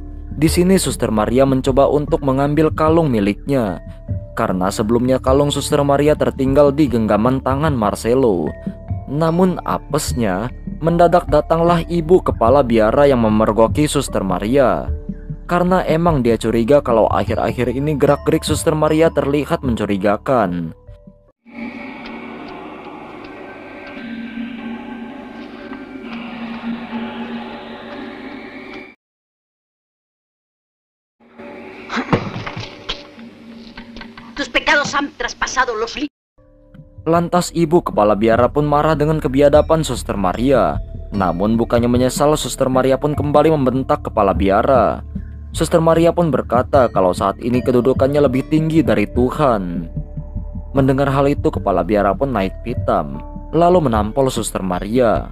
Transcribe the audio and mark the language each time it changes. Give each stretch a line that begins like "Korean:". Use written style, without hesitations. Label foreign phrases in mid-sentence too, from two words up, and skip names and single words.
Indonesian: Di sini Suster Maria mencoba untuk mengambil kalung miliknya, karena sebelumnya kalung Suster Maria tertinggal di genggaman tangan Marcelo. Namun apesnya, mendadak datanglah ibu kepala biara yang memergoki Suster Maria. Karena emang dia curiga kalau akhir-akhir ini gerak-gerik Suster Maria terlihat mencurigakan.
Spanish: Tus pecados han traspasado los límites.
Indonesian: Lantas ibu kepala biara pun marah dengan kebiadaban Suster Maria. Namun bukannya menyesal, Suster Maria pun kembali membentak kepala biara. Suster Maria pun berkata kalau saat ini kedudukannya lebih tinggi dari Tuhan. Mendengar hal itu, kepala biara pun naik pitam, lalu menampol Suster Maria.